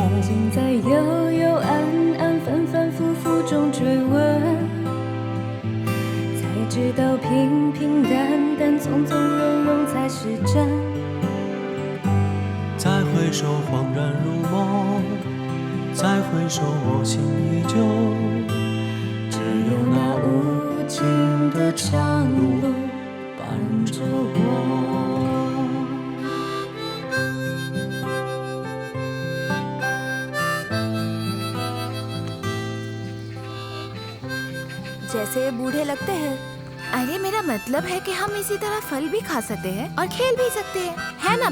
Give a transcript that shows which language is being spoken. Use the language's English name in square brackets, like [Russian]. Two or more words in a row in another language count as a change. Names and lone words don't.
[Chinese] 竟在幽幽暗暗、反反复复中追问，才知知道平平淡淡、从从容容才是真。再回首，恍然如梦；再回首，我心依旧。只有那无尽的长路伴着我。 [Hindi] जैसे ये बूढ़े लगते हैं। अरे मेरा मतलब है कि हम इसी तरह फल भी खा सकते हैं और खेल भी सकते हैं, है ना?